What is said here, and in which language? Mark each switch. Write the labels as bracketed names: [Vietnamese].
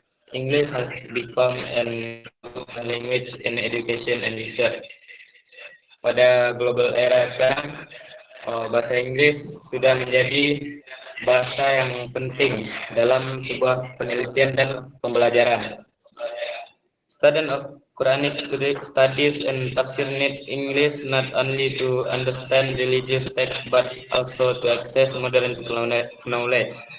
[English] English has become a language in education and research. [Indonesian] Pada global era sekarang, bahasa Inggris sudah menjadi bahasa yang penting dalam sebuah penelitian dan pembelajaran. [English] Students of Quranic studies and tafsir need English not only to understand religious texts but also to access modern knowledge.